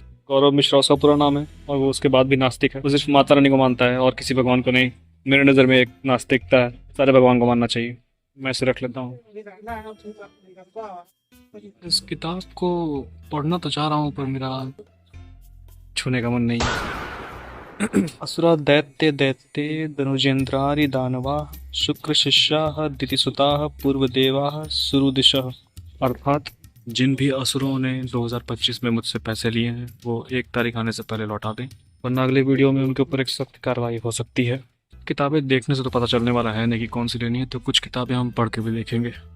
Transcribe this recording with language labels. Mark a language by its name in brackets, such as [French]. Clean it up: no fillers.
[Hindi] गौरव मिश्रा उसका पूरा नाम है, और वो उसके बाद भी नास्तिक है। वो सिर्फ माता रानी को मानता है और किसी भगवान को नहीं। मेरे नज़र में एक नास्तिकता है, सारे भगवान को मानना चाहिए। मैं इसे रख लेता हूँ। इस किताब को पढ़ना तो चाह रहा हूँ, पर मेरा छूने का मन नहीं है। [Sanskrit] असुरा दैत्य दैत्ये धनुजेन्द्रारि दानवा शुक्र शिष्याः दितिसुताः पूर्वदेवाः सुरुदिशः। [Hindi] अर्थात जिन भी असुरों ने 2025 में मुझसे पैसे लिए हैं वो 1 तारीख आने से पहले लौटा दें, वरना अगले वीडियो में उनके ऊपर एक सख्त कार्रवाई हो सकती है। किताबें देखने से तो पता चलने वाला है नहीं कि कौन सी लेनी है, तो कुछ किताबें हम पढ़ के भी देखेंगे।